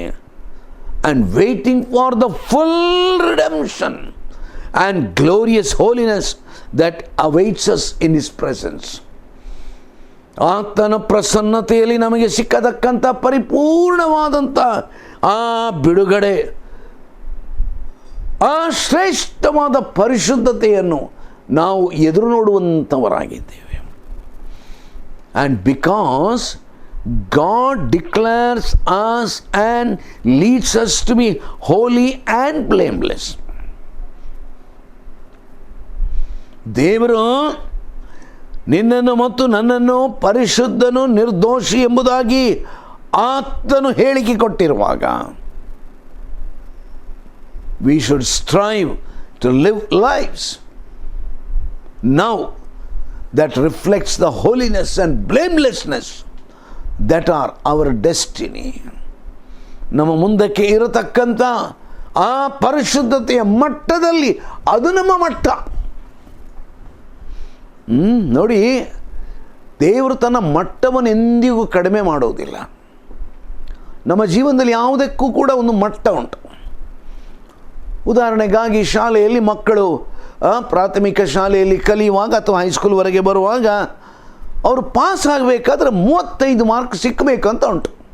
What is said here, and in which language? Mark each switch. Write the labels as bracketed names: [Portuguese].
[English] And waiting for the full redemption and glorious holiness that awaits us in his presence. [Kannada] ಆತನ ಪ್ರಸನ್ನತೆಯಲ್ಲಿ ನಮಗೆ ಸಿಕ್ಕತಕ್ಕಂಥ ಪರಿಪೂರ್ಣವಾದಂಥ ಆ ಬಿಡುಗಡೆ, ಆ ಶ್ರೇಷ್ಠವಾದ ಪರಿಶುದ್ಧತೆಯನ್ನು ನಾವು ಎದುರು ನೋಡುವಂಥವರಾಗಿದ್ದೇವೆ. [English] And because God declares us and leads us to be holy and blameless. [Kannada] ದೇವರು ನಿನ್ನನ್ನು ಮತ್ತು ನನ್ನನ್ನು ಪರಿಶುದ್ಧನು ನಿರ್ದೋಷಿ ಎಂಬುದಾಗಿ ಆತನು ಹೇಳಿಕೆ ಕೊಟ್ಟಿರುವಾಗ, [English] we should strive to live lives now that reflects the holiness and blamelessness that are our destiny. [Kannada] ನಮ್ಮ ಮುಂದಕ್ಕೆ ಇರತಕ್ಕಂಥ ಆ ಪರಿಶುದ್ಧತೆಯ ಮಟ್ಟದಲ್ಲಿ ಅದು ನಮ್ಮ ಮಟ್ಟ. ನೋಡಿ, ದೇವರು ತನ್ನ ಮಟ್ಟವನ್ನು ಎಂದಿಗೂ ಕಡಿಮೆ ಮಾಡೋದಿಲ್ಲ. ನಮ್ಮ ಜೀವನದಲ್ಲಿ ಯಾವುದಕ್ಕೂ ಕೂಡ ಒಂದು ಮಟ್ಟ ಉಂಟು. ಉದಾಹರಣೆಗಾಗಿ ಶಾಲೆಯಲ್ಲಿ ಮಕ್ಕಳು ಪ್ರಾಥಮಿಕ ಶಾಲೆಯಲ್ಲಿ ಕಲಿಯುವಾಗ ಅಥವಾ ಹೈಸ್ಕೂಲ್ವರೆಗೆ ಬರುವಾಗ ಅವರು ಪಾಸ್ ಆಗಬೇಕಾದ್ರೆ 35 ಮಾರ್ಕ್ ಸಿಕ್ಕಬೇಕಂತ ಉಂಟು.